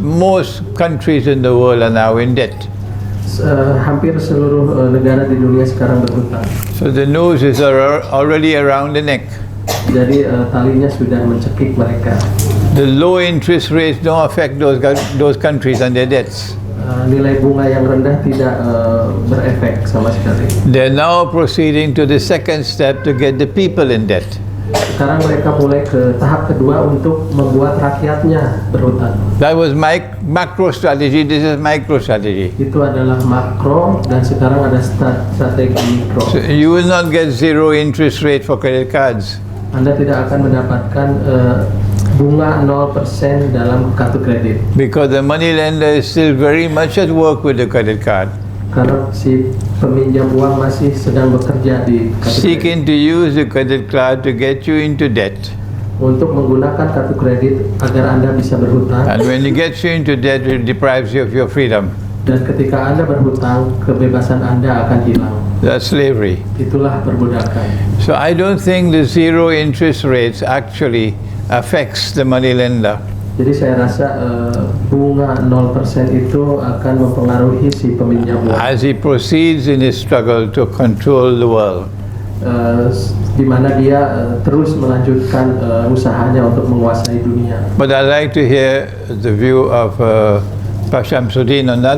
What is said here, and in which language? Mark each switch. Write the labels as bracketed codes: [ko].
[en] Most countries in the world are now in debt. [id] Hampir seluruh negara di dunia sekarang berhutang. [en] So the noose is already around the neck. [id] Jadi talinya sudah mencekik mereka. [en] The low interest rates don't affect those countries and their debts. [id] Nilai bunga yang rendah tidak berefek sama sekali. [en] They're now proceeding to the second step to get the people in debt. [id] Sekarang mereka mulai ke tahap kedua untuk membuat rakyatnya berhutang. [en] That was macro strategy, this is micro strategy. [id] Itu adalah makro dan sekarang ada strategi mikro. [en] So you will not get zero interest rate for credit cards. [id] Anda tidak akan mendapatkan bunga 0% dalam kartu kredit. [en] Because the money lender is still very much at work with the credit card. [id] Karena si peminjam uang masih sedang bekerja di kartu kredit. [en] Seeking to use the credit card to get you into debt. [id] Untuk menggunakan kartu kredit agar Anda bisa berhutang. [en] And when it gets you into debt, it deprives you of your freedom. [id] Dan ketika Anda berhutang, kebebasan Anda akan hilang. [en] That's slavery. [id] Itulah perbudakan. [en] So I don't think the zero interest rates actually affects the money lender. [id] Jadi saya rasa bunga 0% itu akan mempengaruhi si peminjam uang. [en] As he proceeds in his struggle to control the world. [id] Di mana dia terus melanjutkan usahanya untuk menguasai dunia. [en] But I'd like to hear the view of Pak Syamsuddin on that.